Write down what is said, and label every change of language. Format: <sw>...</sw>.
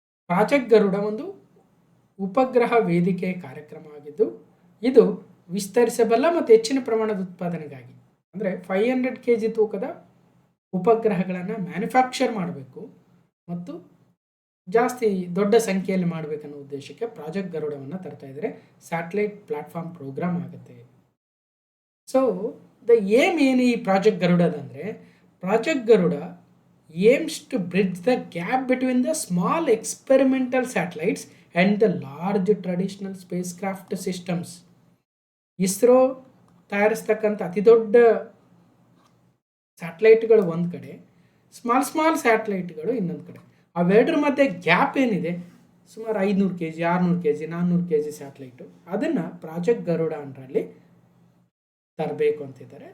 <kn>Project Garuda ಒಂದು ಉಪಗ್ರಹ ವೇದಿಕೆ ಕಾರ್ಯಕ್ರಮ ಆಗಿದ್ದು, ಇದು ವಿಸ್ತರಿಸಬಲ್ಲ ಮತ್ತು ಹೆಚ್ಚಿನ ಪ್ರಮಾಣದ ಉತ್ಪಾದನೆಗಾಗಿ, ಅಂದರೆ 500 kg ತೂಕದ ಉಪಗ್ರಹಗಳನ್ನು ಮ್ಯಾನುಫ್ಯಾಕ್ಚರ್ ಮಾಡಬೇಕು ಮತ್ತು ಜಾಸ್ತಿ ದೊಡ್ಡ ಸಂಖ್ಯೆಯಲ್ಲಿ ಮಾಡಬೇಕನ್ನೋ ಉದ್ದೇಶಕ್ಕೆ ಪ್ರಾಜೆಕ್ಟ್ ಗರುಡವನ್ನು ತರ್ತಾ ಇದ್ದಾರೆ. ಸ್ಯಾಟಲೈಟ್ ಪ್ಲಾಟ್ಫಾರ್ಮ್ ಪ್ರೋಗ್ರಾಮ್ ಆಗುತ್ತೆ. ಸೊ ದ ಏಮ್ ಏನು ಈ project ಗರುಡದಂದರೆ,</kn> <en>Project Garuda aims to bridge the gap between the small experimental satellites and the large traditional spacecraft systems.</en> <kn>ISRO ತಯಾರಿಸ್ತಕ್ಕಂಥ ಅತಿ ದೊಡ್ಡ ಸ್ಯಾಟಲೈಟ್ಗಳು ಒಂದು ಕಡೆ, ಸ್ಮಾಲ್ ಸ್ಯಾಟಲೈಟ್ಗಳು ಇನ್ನೊಂದು ಕಡೆ. ಅವೆರಡರ ಮಧ್ಯೆ ಗ್ಯಾಪ್ ಏನಿದೆ, ಸುಮಾರು 500 kg, 600 kg, 400 kg ಸ್ಯಾಟಲೈಟು, ಅದನ್ನು ಪ್ರಾಜೆಕ್ಟ್ ಗರುಡ ಅಂಡರಲ್ಲಿ ತರಬೇಕು ಅಂತಿದ್ದಾರೆ.</kn>